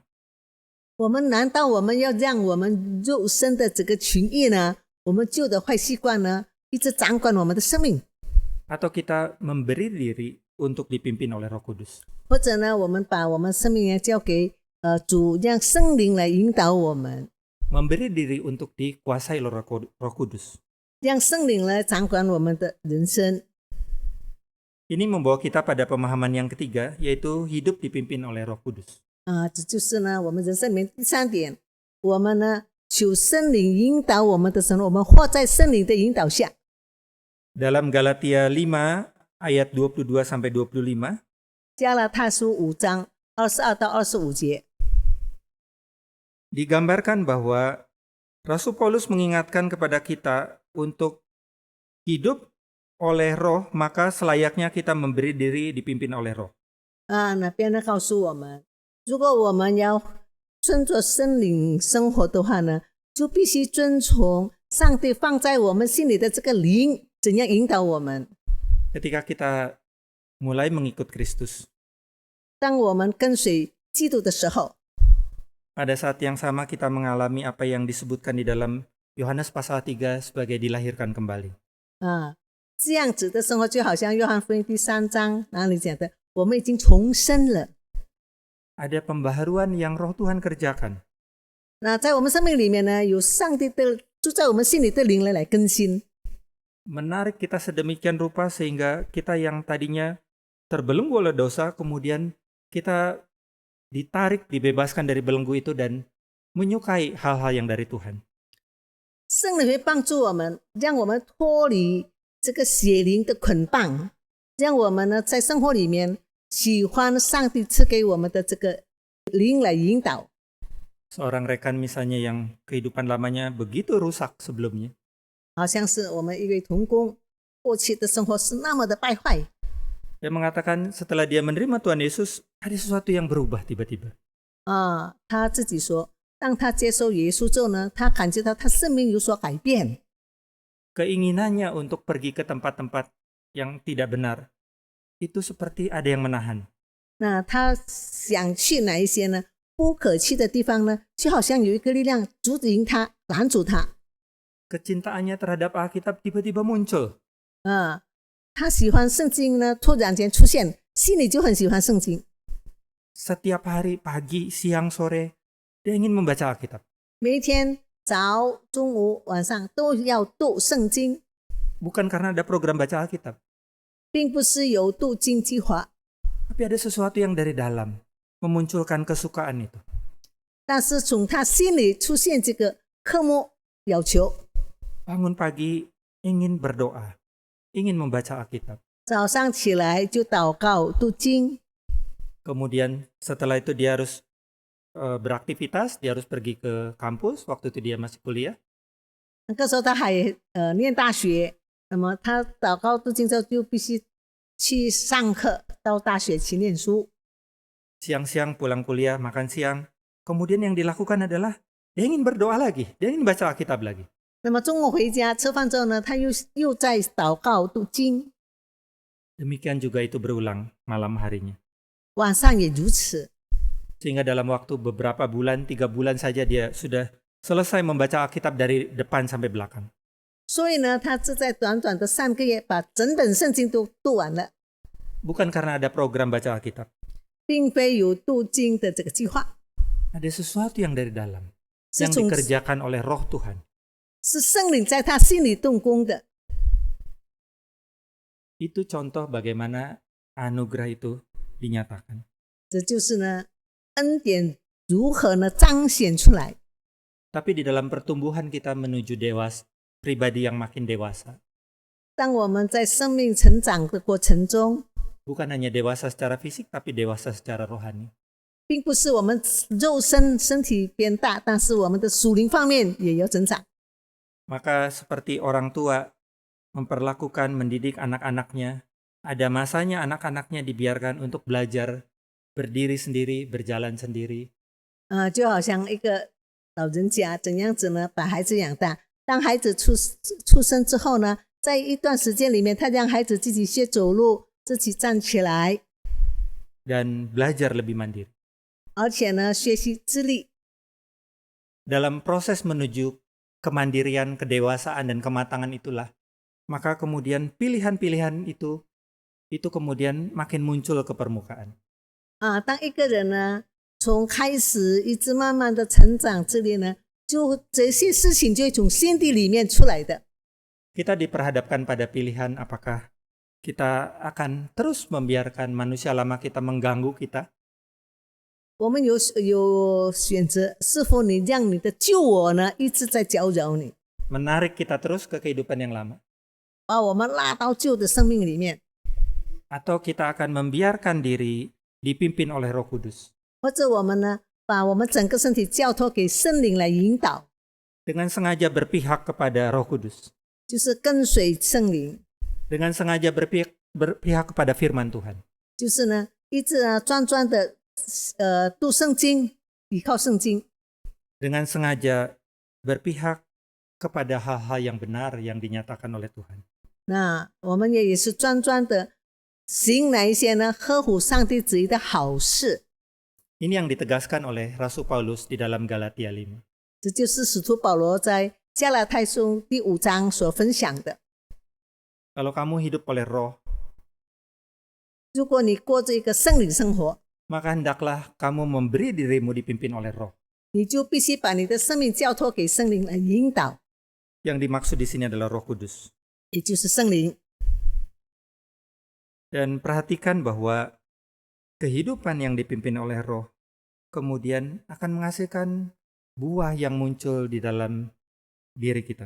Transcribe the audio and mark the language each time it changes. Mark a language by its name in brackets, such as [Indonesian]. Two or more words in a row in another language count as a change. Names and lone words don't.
[Chinese] 我们难道我们要让我们肉身的这个情欲呢，我们旧的坏习惯呢，一直掌管我们的生命？ [Indonesian] Atau kita memberi diri untuk dipimpin oleh Roh Kudus? [Chinese] 或者呢，我们把我们生命呢交给主，让圣灵来引导我们， [Indonesian] Memberi diri untuk dikuasai oleh Roh Kudus. [Chinese] 让圣灵来掌管我们的人生。 [Indonesian] Ini membawa kita pada pemahaman yang ketiga, yaitu hidup dipimpin oleh Roh Kudus. [Chinese] 这就是呢，我们人生里面第三点，我们呢求圣灵引导我们的生活，我们活在圣灵的引导下。 [Indonesian] Dalam Galatia 5 ayat 22 sampai 25, [Chinese] 加拉太书5章22到25节， [Indonesian] digambarkan bahwa Rasul Paulus mengingatkan kepada kita untuk hidup oleh Roh, maka selayaknya kita memberi diri dipimpin oleh Roh. [Chinese] 那边呢告诉我们，如果我们要顺着圣灵生活的话呢，就必须遵从上帝放在我们心里的这个灵，怎样引导我们。 [Indonesian] Ketika kita mulai mengikut Kristus, [Chinese] 当我们跟随基督的时候， [Indonesian] pada saat yang sama kita mengalami apa yang disebutkan di dalam Yohanes pasal 3 sebagai dilahirkan kembali. [Chinese] 这样子的生活就好像约翰福音第3章哪里讲的，我们已经重生了。 [Indonesian] Ada pembaharuan yang Roh Tuhan kerjakan. [Chinese] 那在我们生命里面呢，有上帝的住在我们心里的灵来更新， [Indonesian] Menarik kita sedemikian rupa sehingga kita yang tadinya terbelenggu oleh dosa, kemudian kita ditarik, dibebaskan dari belenggu itu dan menyukai hal-hal yang dari Tuhan. [Chinese] 圣灵会帮助我们，让我们脱离这个邪灵的捆绑，让我们呢在生活里面喜欢上帝赐给我们的这个灵来引导。 [Indonesian] Seorang rekan misalnya yang kehidupan lamanya begitu rusak sebelumnya, [Chinese] 好像是我们一位同工过去的生活是那么的败坏， [Indonesian] dia mengatakan setelah dia menerima Tuhan Yesus, ada sesuatu yang berubah tiba-tiba. [Chinese] 他自己说，当他接受耶稣之后呢，他感觉到他生命有所改变， [Indonesian] Keinginannya untuk pergi ke tempat-tempat yang tidak benar, itu seperti ada yang menahan. [Chinese] 那他想去哪一些呢不可去的地方呢，就好像有一个力量阻止他，拦阻他。 [Indonesian] Kecintaannya terhadap Alkitab tiba-tiba muncul. [Chinese] 他喜欢圣经呢，突然间出现，心里就很喜欢圣经。 [Indonesian] Setiap hari, pagi, siang, sore, dia ingin membaca Alkitab. [Chinese] 每一天早、中午、晚上都要读圣经， [Indonesian] Bukan karena ada program baca Alkitab, [Chinese] 并不是有读经计划， [Indonesian] tapi ada sesuatu yang dari dalam memunculkan kesukaan itu. [Chinese] 但是从他心里出现这个科目要求。 [Indonesian] Bangun pagi ingin berdoa, ingin membaca Alkitab. [Chinese] 早上起来就祷告读经， [Indonesian] Kemudian setelah itu dia harus beraktivitas, dia harus pergi ke kampus, waktu itu dia masih kuliah. [Chinese] 那个时候他还念大学，那么他祷告读经之后就必须去上课，到大学去念书。 [Indonesian] Siang-siang pulang kuliah, makan siang. Kemudian yang dilakukan adalah dia ingin berdoa lagi, dia ingin baca Alkitab lagi. [Chinese] 那么中午回家吃饭之后呢，他又在祷告读经， [Indonesian] Demikian juga itu berulang malam harinya. [Chinese] 晚上也如此。 [Indonesian] Sehingga dalam waktu beberapa bulan, 3 bulan saja dia sudah selesai membaca Alkitab dari depan sampai belakang. [Chinese] 所以呢，他是在短短的3个月把整本圣经都读完了， [Indonesian] Bukan karena ada program baca Alkitab. [Chinese] 并非有读经的这个计划， [Indonesian] Ada sesuatu yang dari dalam, [Chinese] 是 [Indonesian] yang [Chinese] 从 [Indonesian] dikerjakan oleh Roh Tuhan. [Chinese] 是圣灵在他心里动工的。 [Indonesian] Itu contoh bagaimana anugerah itu dinyatakan. [Chinese] 这就是呢，恩典如何呢彰显出来。 [Indonesian] Tapi di dalam pertumbuhan kita menuju pribadi yang makin dewasa. [Chinese] 当我们在生命成长的过程中， [Indonesian] Bukan hanya dewasa secara fisik, tapi dewasa secara rohani. [Chinese] 并不是我们肉身体变大，但是我们的属灵方面也要增长。 [Indonesian] Maka seperti orang tua memperlakukan mendidik anak-anaknya, ada masanya anak-anaknya dibiarkan untuk belajar, berdiri sendiri, berjalan sendiri. [Chinese] 就好像一个老人家怎样子呢，把孩子养大。当孩子出生之后呢，在一段时间里面，他让孩子自己学走路，自己站起来， [Indonesian] dan belajar lebih mandiri. [Chinese] 而且呢，学习自立。 [Indonesian] Dalam proses menuju kemandirian, kedewasaan, dan kematangan itulah, maka kemudian pilihan-pilihan itu kemudian makin muncul ke permukaan. [Chinese] 当一个人呢，从开始一直慢慢的成长自立呢，就这些事情就会从心底里面出来的。 [Indonesian] Kita diperhadapkan pada pilihan apakah kita akan terus membiarkan manusia lama kita mengganggu kita, [Chinese] 我们有选择，是否你让你的旧我呢一直在搅扰你， [Indonesian] menarik kita terus ke kehidupan yang lama, [Chinese] 把我们拉到旧的生命里面， [Indonesian] atau kita akan membiarkan diri dipimpin oleh Roh Kudus [Chinese] 或者我们呢，把我们整个身体交托给圣灵来引导， [Indonesian] dengan sengaja berpihak kepada Roh Kudus, [Chinese] 就是跟随圣灵， [Indonesian] dengan sengaja berpihak kepada firman Tuhan. [Chinese] 就是呢一直专的读圣经，依靠圣经， [Indonesian] Dengan sengaja berpihak kepada hal-hal yang benar yang dinyatakan oleh Tuhan. [Chinese] 那我们也是专的行那一些呢合乎上帝旨意的好事。 [Indonesian] Ini yang ditegaskan oleh Rasul Paulus di dalam Galatia 5. [Chinese] 这就是使徒保罗在加拉太书第5章所分享的。 [Indonesian] Kalau kamu hidup oleh roh, [Chinese] 如果你过着一个圣灵生活， [Indonesian] maka hendaklah kamu memberi dirimu dipimpin oleh roh. [Chinese] 你就必须把你的生命交托给圣灵来引导， [Indonesian] Yang dimaksud di sini adalah Roh Kudus. [Chinese] 也就是圣灵。 [Indonesian] Dan perhatikan bahwa kehidupan yang dipimpin oleh roh kemudian akan menghasilkan buah yang muncul di dalam diri kita.